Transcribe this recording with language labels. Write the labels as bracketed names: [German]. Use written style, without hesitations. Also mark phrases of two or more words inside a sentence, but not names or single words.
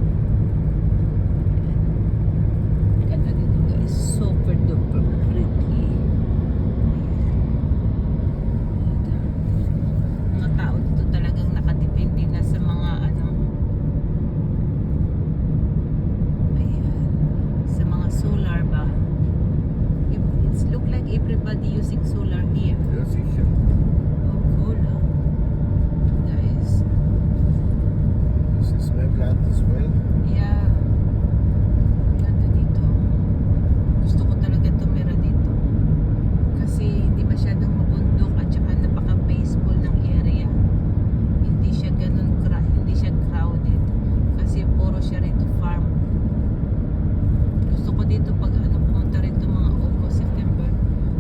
[Filipino] Ayan. Ganda dito guys. [English] Super duper pretty. Ayan. [Filipino] Mga tao dito talagang nakadepende na sa mga ayan, sa mga solar ba. [English] It's look like everybody using solar here. [German] Ja, sicher. [English] Oh, cool, no? Guys. [German] Das ist mein Plan [English] as well. [German] Yeah. [Filipino] Ganda dito. Gusto ko talaga tumira dito. Kasi hindi masyadong mabundok at saka napaka-peaceful ng area. Hindi siya hindi siya crowded. Kasi puro siya rito farm. Gusto ko dito pag pumunta rito mga August, September.